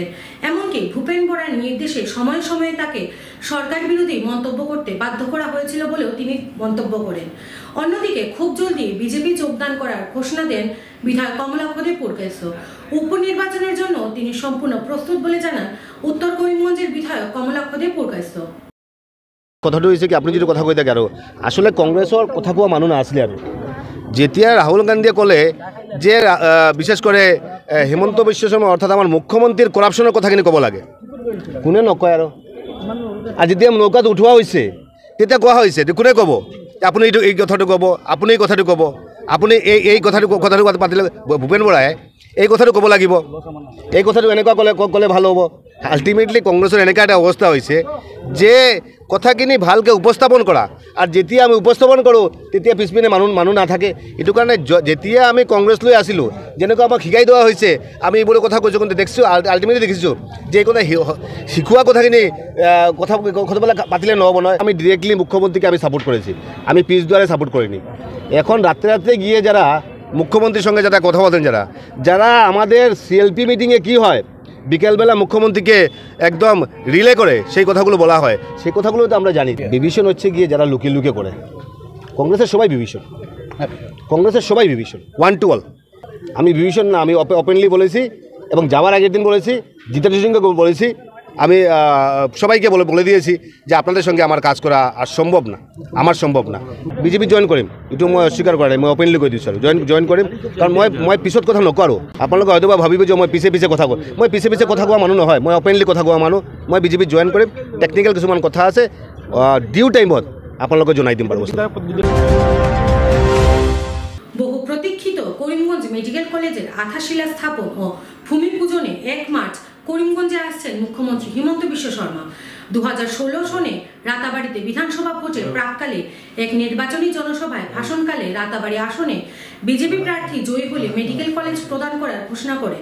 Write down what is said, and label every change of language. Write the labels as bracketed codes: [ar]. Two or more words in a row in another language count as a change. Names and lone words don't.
[bn] এমনকি ভূপেন বরার নির্দেশে সময়ে সময়ে তাকে সরকার বিরোধী মন্তব্য করতে বাধ্য করা হয়েছিল বলেও তিনি মন্তব্য করেন। অন্যদিকে খুব জলদি বিজেপি যোগদান করার ঘোষণা দেন বিধায়ক কমলাক্ষ দেব পুরকায়স্থ। উপনির্বাচনের জন্য তিনি সম্পূর্ণ প্রস্তুত বলে জানান উত্তর করিমগঞ্জের বিধায়ক কমলাক্ষ দেব পুরকায়স্থ। [as] কথাটো হৈছে কি আপুনি যিটো কথা কৈ থাকে আৰু আসলে কংগ্ৰেছৰ কথা কোৱা মানুহ নাছিলে আৰু যেতিয়া রাহুল গান্ধীয়ে ক'লে যে বিশেষ করে হিমন্ত বিশ্ব শর্মা অর্থাৎ আমার মুখ্যমন্ত্রীর করাপশনের কথাখিনি ক'ব লাগে, কোনে নকয় আৰু। আর যেতিয়া নৌকাত উঠোৱা হৈছে তেতিয়া কোৱা হৈছে কোনে ক'ব আপুনি এই কথাটো ক'ব, আপুনি এই কথাটো ক'ব, আপুনি এই কথাটো পাতিলে ভূপেন বৰাই এই কথাটো ক'ব লাগিব, এই কথাটো এনেকুৱা ক'লে ভাল হ'ব। আল্টিমেটলি কংগ্ৰেছৰ এনেকুৱা এটা অৱস্থা হৈছে যে কথাখিনি ভালকৈ উপস্থাপন কৰা, আৰু যেতিয়া আমি উপস্থাপন কৰোঁ তেতিয়া পিছপিনে মানুহ নাথাকে। এইটো কাৰণে যেতিয়া আমি কংগ্ৰেছ লৈ আছিলোঁ যেনেকুৱা আমাক শিকাই দিয়া হৈছে আমি এইবোৰ কথা কৈছোঁ, কিন্তু দেখিছোঁ আল্টিমেটলি দেখিছোঁ যে এই কথা শিকোৱা কথাখিনি কথাবিলাক পাতিলে নহ'ব নহয়। [bn] আমি ডিৰেক্টলি মুখ্যমন্ত্রীকে আমি সাপোর্ট করেছি, আমি পিছ দুয়ারে সাপোর্ট করিনি। এখন রাত্রে গিয়ে যারা মুখ্যমন্ত্রীর সঙ্গে যারা কথা বলেন, যারা আমাদের সিএলপি মিটিংয়ে কি হয় বিকেলবেলা মুখ্যমন্ত্রীকে একদম রিলে করে সেই কথাগুলো বলা হয়, সেই কথাগুলো তো আমরা জানি। বিভীষণ হচ্ছে গিয়ে যারা লুকিয়ে করে, কংগ্রেসের সবাই বিভীষণ, কংগ্রেসের সবাই বিভীষণ, [en] one to all. [bn] আমি বিভীষণ না, আমি ওপেনলি বলেছি এবং যাওয়ার আগের দিন বলেছি, জিতেন্দ্র সিংকে বলেছি, আমি সবাইকে বলে দিয়েছি যে আপনাদের সঙ্গে আমার কাজ করা আর সম্ভব না, আমার সম্ভব না। [as] বিজেপি জয়েন কৰিম এইটো মই অস্বীকাৰ কৰা নাই, মই অপেনলি কৈ দিছোঁ আৰু জয়েন কৰিম, কাৰণ মই পিছত কথা নকৰোঁ। আপোনালোকে হয়তো ভাবিব যে মই পিছে কথা কওঁ, মই পিছে কথা কোৱা মানুহ নহয়, মই অপেনলি কথা কোৱা মানুহ। মই বিজেপি জয়েন কৰিম, টেকনিকেল কিছুমান কথা আছে, [en] due time-ot [as] আপোনালোকে জনাই দিম বাৰু। [bn] বহু প্রতীক্ষিত করিমগঞ্জ মেডিকেল কলেজের আধাশিলা স্থাপন ও ভূমি পূজনে 1 মার্চ করিমগঞ্জে আসছেন মুখ্যমন্ত্রী হিমন্ত বিশ্ব শর্মা। 2016 সনে রাতাবাড়িতে বিধানসভা ভোটের প্রাককালে এক নির্বাচনী জনসভায় ভাষণকালে রাতাবাড়ি আসনে বিজেপি প্রার্থী জয়ী হলে মেডিকেল কলেজ প্রদান করার ঘোষণা করেন।